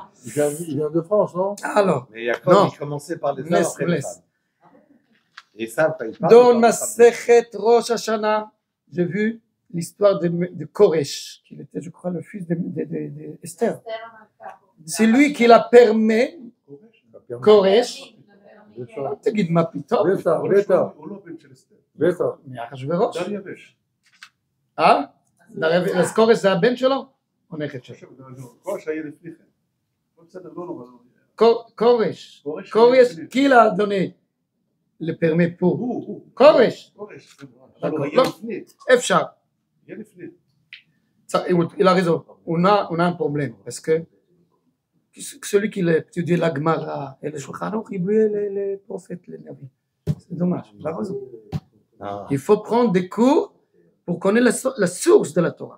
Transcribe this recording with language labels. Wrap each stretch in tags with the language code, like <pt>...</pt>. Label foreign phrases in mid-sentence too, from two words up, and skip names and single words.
<fr>Il vient de France, non? Alors, Mais Jacob, il commençait par les hommes, après les femmes. Et ça, quand il parle, dans Masechet Rosh Hashanah, j'ai vu l'histoire de Koresh, qui était, je crois, le fils d'Esther. C'est lui qui l'a permis,</fr> <he>Koresh, תגיד מה פתאום? בטח. מאחשוורוש. אז קורש זה הבן שלו? או נכד שלו? קורש היה לפני כן. בסדר, לא נורא. קורש,</he> <fr>qui l'a donné le permis pour?</fr> <he>קורש. אפשר.</he> <fr>Il a raison, on a un problème, parce que celui qui étudie la Gemara et le Shulchan Aruch, il oubliait les prophètes, les navis. C'est dommage, il a raison. Il faut prendre des cours pour connaître la source de la Torah.</fr>